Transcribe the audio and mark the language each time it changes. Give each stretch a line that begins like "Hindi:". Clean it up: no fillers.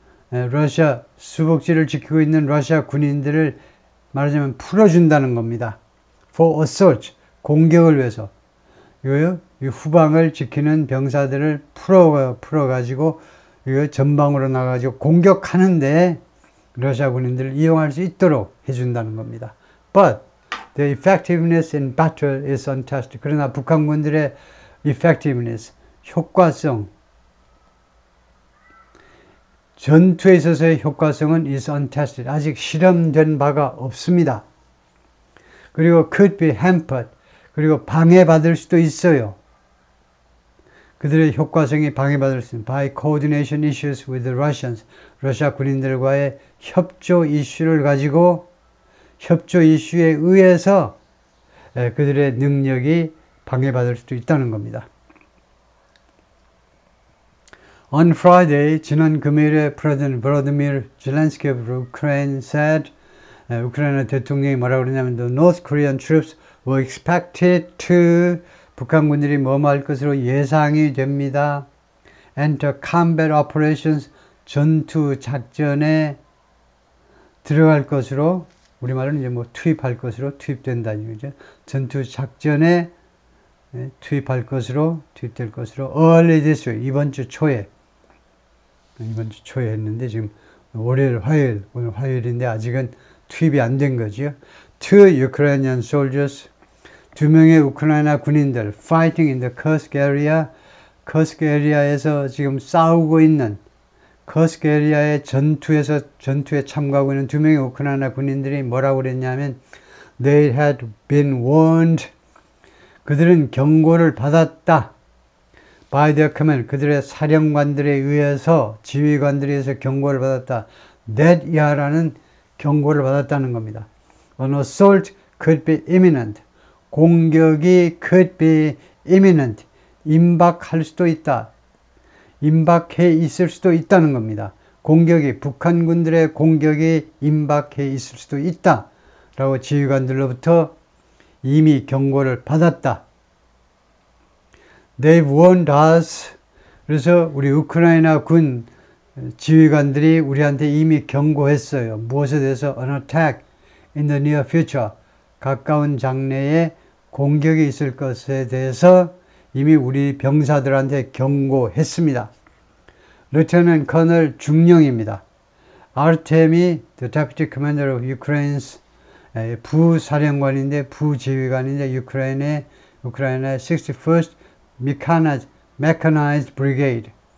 Korean: 러시아 수복지를 지키고 있는 러시아 군인들을 말하자면 풀어준다는 겁니다.
English: For assault,
Korean: 공격을 위해서. 이 후방을 지키는 병사들을 풀어가지고 전방으로 나가가지고 공격하는데 러시아 군인들을 이용할 수 있도록 해준다는 겁니다.
English: But the effectiveness in battle is untested.
Korean: 그러나 북한군들의 effectiveness, 효과성, 전투에 있어서의 효과성은
English: is untested.
Korean: 아직 실험된 바가 없습니다. 그리고
English: could be hampered.
Korean: 그리고 방해받을 수도 있어요. 그들의 효과성이 방해받을 수 있는
English: by coordination issues with the Russians.
Korean: 러시아 군인들과의 협조 이슈를 가지고 협조 이슈에 의해서 그들의 능력이 방해받을 수도 있다는 겁니다.
English: On Friday,
Korean: 지난 금요일에
English: President Volodymyr Zelensky of Ukraine said,
Korean: 우크라이나 대통령이 뭐라고 그러냐면
English: the North Korean troops were expected to,
Korean: 북한군들이 뭐할 것으로 예상이 됩니다.
English: Enter combat operations,
Korean: 전투 작전에 들어갈 것으로, 우리말은 이제 뭐 투입할 것으로 투입된다는 거죠. 전투 작전에 투입할 것으로, 투입될 것으로,
English: early this week,
Korean: 이번 주 초에 했는데, 지금 월요일, 화요일, 오늘 화요일인데 아직은 투입이 안 된 거죠.
English: Two Ukrainian soldiers,
Korean: 2명의 우크라이나 군인들,
English: fighting in the Kursk area,
Korean: 커스크 에리아에서 지금 싸우고 있는, 커스크 에리아의 전투에 참가하고 있는 2명의 우크라이나 군인들이 뭐라고 그랬냐면,
English: they had been warned,
Korean: 그들은 경고를 받았다.
English: by their command,
Korean: 그들의 사령관들에 의해서, 지휘관들에 의해서 경고를 받았다. that 이하라는 경고를 받았다는 겁니다.
English: An assault could be imminent.
Korean: 공격이
English: could be imminent.
Korean: 임박할 수도 있다. 임박해 있을 수도 있다는 겁니다. 공격이, 북한군들의 공격이 임박해 있을 수도 있다. 라고 지휘관들로부터 이미 경고를 받았다.
English: They've warned us.
Korean: 그래서 우리 우크라이나 군 지휘관들이 우리한테 이미 경고했어요. 무엇에 대해서?
English: An attack in the near future.
Korean: 가까운 장래에 공격이 있을 것에 대해서 이미 우리 병사들한테 경고했습니다.
English: Lieutenant Colonel
Korean: 중령입니다.
English: Artemy, the Deputy Commander of Ukraine's
Korean: 부사령관인데, 부지휘관인데, 우크라이나의
English: 61st Mechanized Brigade.